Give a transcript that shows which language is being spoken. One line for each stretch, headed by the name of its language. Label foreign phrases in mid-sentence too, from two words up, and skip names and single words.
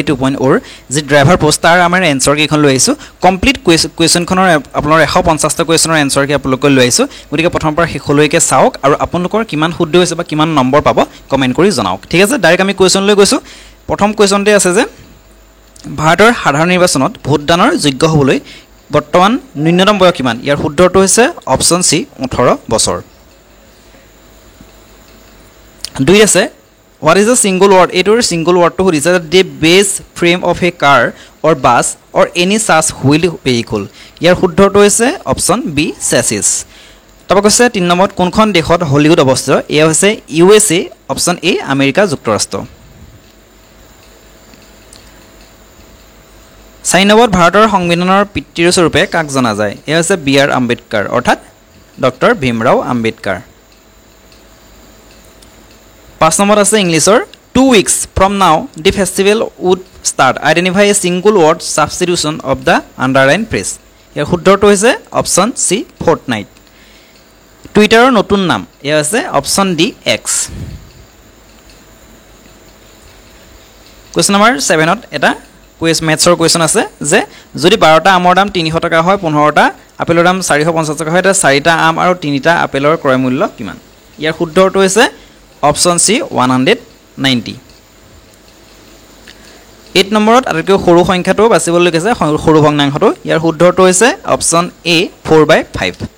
Assamese: 2.0 যি
English: driver post
Assamese: তাৰ আমাৰ এনসাৰ কেইখন লৈ আহিছো
English: complete question
Assamese: আপোনাৰ 150টা কোৱেশ্চনৰ এনসাৰ কি আপোনালোক লৈ আহিছো গতিকে প্ৰথমৰ পৰা শেষলৈকে চাওক আৰু আপোনালোকৰ কিমান শুদ্ধ হৈছে বা কিমান নম্বৰ পাব কমেন্ট কৰি জনাওক ঠিক আছে ডাইৰেক্ট আমি কোৱেশ্চন লৈ গৈছো প্ৰথম কোৱেশ্চনতে আছে যে ভাৰতৰ সাধাৰণ নিৰ্বাচনত ভোটদানৰ যোগ্য হ'বলৈ বৰ্তমান ন্যূনতম বয়স কিমান ইয়াৰ শুদ্ধটো হৈছে অপচন সি 18 বছৰ দুই আছে
English: what is a single word
Assamese: এটোৰ
English: single word to is the base frame of a car or bus or any such wheeled vehicle
Assamese: ইয়াৰ শুদ্ধটো হৈছে অপচন বি chassis তবে কৈছে 3 নম্বৰত কোনখন দেশত হলিউড অৱস্থিত এয়া হৈছে USA অপচন এ আমেৰিকা যুক্তৰাষ্ট্ৰ সাইনবত ভাৰতৰ সংবিধানৰ পিতৃৰ স্বৰূপে কাক জনা যায় এয়া হৈছে বি আৰ আম্বেদকাৰ অৰ্থাৎ ডক্টৰ ভীমৰাও আম্বেদকাৰ 5 নম্বৰ আছে ইংলিছৰ
English: 2 weeks from now the festival would start identify a single word substitution of the underlined phrase
Assamese: ইয়াৰ শুদ্ধটো হৈছে অপচন সি fortnight টুইটাৰৰ নতুন নাম এয়া হৈছে অপচন ডি এক্স কোৱেশ্চন নম্বৰ 7 ত এটা
English: quiz maths question
Assamese: আছে যে যদি 12টা আমৰ দাম 300 টকা হয় 15টা আপেলৰ দাম 450 টকা হয় তে 4টা আম আৰু 3টা আপেলৰ ক্ৰয় মূল্য কিমান ইয়াৰ শুদ্ধটো হৈছে অপচন সি 190 8 নম্বৰত আটাইতকৈ সৰু সংখ্যাটো বাছিবলৈ কৈছে সৰু ভগ্নাংশটো ইয়াৰ শুদ্ধটো হৈছে অপচন এ 4/5